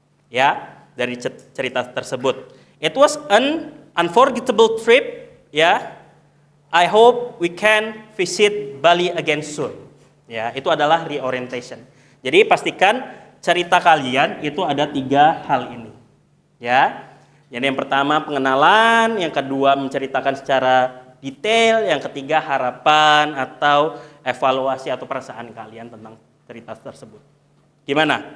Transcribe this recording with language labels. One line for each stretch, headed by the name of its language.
Indonesian: Ya, dari cerita tersebut.
English: It was an unforgettable trip. Ya, I hope we can visit Bali again soon.
Indonesian: Ya, itu adalah reorientation. Jadi pastikan cerita kalian itu ada 3 hal ini. Ya, jadi yang pertama pengenalan, yang kedua menceritakan secara detail, yang ketiga harapan atau evaluasi atau perasaan kalian tentang cerita tersebut. Gimana?